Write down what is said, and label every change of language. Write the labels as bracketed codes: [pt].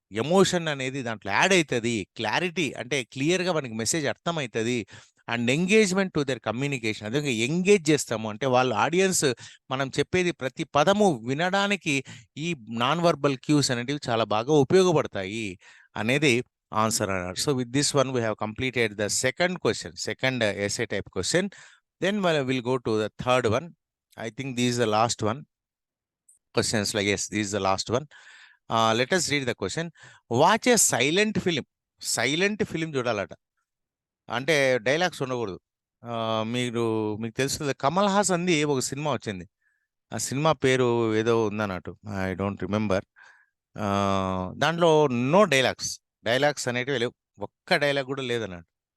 [te] Emotion అనేది దాంట్లో add అవుతుంది, క్లారిటీ అంటే క్లియర్గా మనకి మెసేజ్ అర్థమవుతుంది, [en] And engagement to their communication. [te] అదే ఎంగేజ్ చేస్తాము అంటే వాళ్ళ ఆడియన్స్ మనం చెప్పేది ప్రతి పదము వినడానికి ఈ నాన్ వర్బల్ క్యూస్ అనేటివి చాలా బాగా ఉపయోగపడతాయి అనేది ఆన్సర్ అన్నారు. [en] So with this one we have completed the second question, second essay type question. Then we'll go to the third one. I think this is the last one. Questions like yes, this is the last one. Let us read the question. Watch a silent film. [te] Silent film చూడాలట, అంటే dialogues ఉండకూడదు. మీకు తెలుస్తుంది, కమల్ హాసన్ది ఒక cinema వచ్చింది, ఆ cinema పేరు ఏదో ఉందన్నట్టు, [en] I don't remember. [te] దాంట్లో నో డైలాగ్స్, డైలాగ్స్ అనేటివి లేవు, ఒక్క డైలాగ్ కూడా లేదన్నట్టు.